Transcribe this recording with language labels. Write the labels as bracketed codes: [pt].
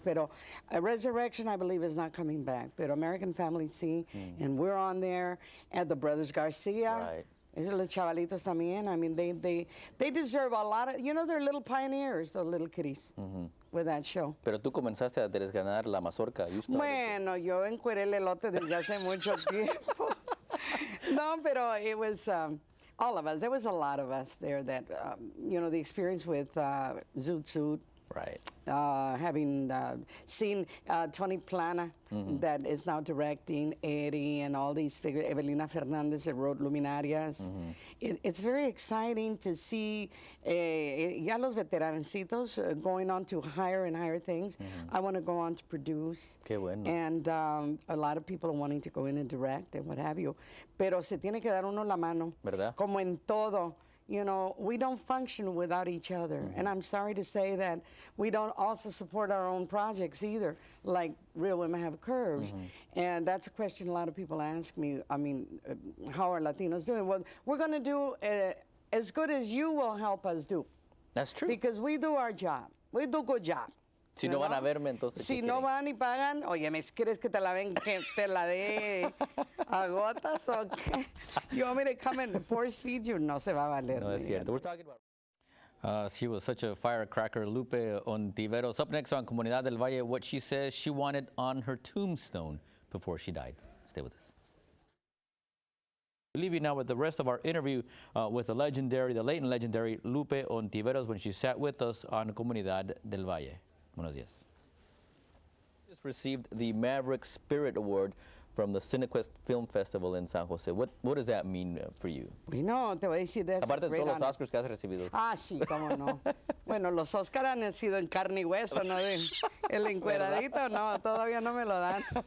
[en] Pero Resurrection, I believe, is not coming back. But American Family, sí, and we're on there. And the Brothers Garcia. [es] Esos los chavalitos también. [en] I mean, they deserve a lot of, you know, they're little pioneers, those little kiddies, with that show. [es] Pero tú comenzaste a desgranar la mazorca. Bueno, yo encueré el elote desde hace mucho tiempo. No, pero [en] it was... all of us. There was a lot of us there that, you know, the experience with Zoot Suit. Right. Having seen Tony Plana, that is now directing, Eddie, and all these figures, Evelina Fernandez that wrote Luminarias. It's very exciting to see [es] ya los veterancitos [en] going on to higher and higher things. I want to go on to produce. [es] Qué bueno. [en] And a lot of people are wanting to go in and direct and what have you. [es] Pero se tiene que dar uno la mano. ¿Verdad? Como en todo. [en] You know, we don't function without each other. And I'm sorry to say that we don't also support our own projects either, like Real Women Have Curves. And that's a question a lot of people ask me. I mean, how are Latinos doing? Well, we're going to do as good as you will help us do. That's true. Because we do our job. We do a good job. [es] Si no van a verme, entonces. Si no van y pagan, oye, ¿me quieres que te la ven, que te la dé a gotas o qué? [en] You want me to come and force feed you? [es] No se va a valer. No, es cierto. [en] We're talking about. She was such a firecracker, Lupe Ontiveros. Up next on Comunidad del Valle, what she says she wanted on her tombstone before she died. Stay with us. We'll leave you now with the rest of our interview with the late and legendary Lupe Ontiveros when she sat with us on Comunidad del Valle. [es] Buenos días. [en] Just received the Maverick Spirit Award from the Cinequest Film Festival in San Jose. What does that mean for you? [es] Bueno, te voy a decir de eso. Aparte de todos los Oscars que has recibido. Ah, sí, cómo no. Bueno, los Oscars han sido en carne y hueso, ¿no? El encueradito, no, todavía no me lo dan.